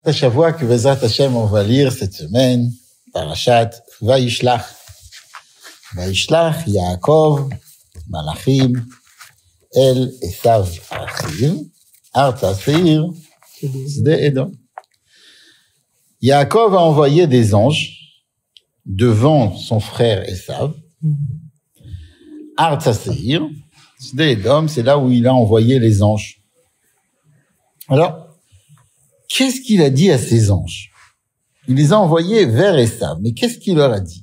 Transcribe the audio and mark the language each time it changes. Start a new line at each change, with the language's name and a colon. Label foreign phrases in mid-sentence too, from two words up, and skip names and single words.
French: Shavua que
Hebrew: בעזרת השם,
French: on va lire cette semaine, Parashat Vayishlach.
Hebrew: וישלח יעקב מלאכים אל עשו אחיו ארצה שעיר שדה אדום.
French: Yaakov a envoyé des anges devant son frère Esav.
Hebrew: ארצה שעיר שדה אדום,
French: c'est là où il a envoyé les anges. Alors, qu'est-ce qu'il a dit à ces anges? Il les a envoyés vers Esav. Mais qu'est-ce qu'il leur a dit?